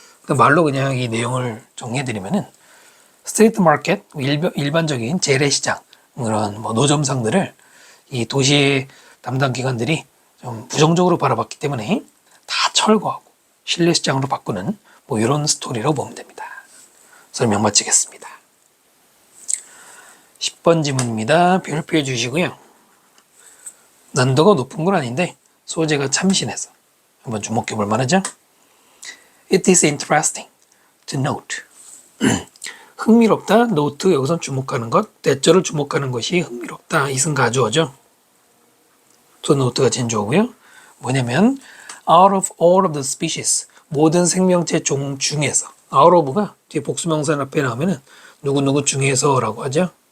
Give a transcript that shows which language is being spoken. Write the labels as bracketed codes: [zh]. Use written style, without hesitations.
[ko] 말로 그냥 이 내용을 정리해드리면은 스트리트 마켓, 일반적인 재래시장, 그런 뭐 노점상들을 이 도시의 담당 기관들이 좀 부정적으로 바라봤기 때문에 다 철거하고 실내 시장으로 바꾸는 뭐 이런 스토리로 보면 됩니다. 설명 마치겠습니다. 10번 지문입니다. 별표해 주시고요. 난도가 높은 건 아닌데 소재가 참신해서 한번 주목해 볼 만하죠? [en] It is interesting to note. [ko] 흥미롭다, note 여기선 주목하는 것, 대절을 주목하는 것이 흥미롭다. 이승 가주어죠. [en] to note [ko] 가 진주어고요. 뭐냐면 [en] out of all of the species, [ko] 모든 생명체 종 중에서, [en] out of [ko] 가 뒤에 복수명사 앞에 나오면은 누구누구 중에서라고 하죠.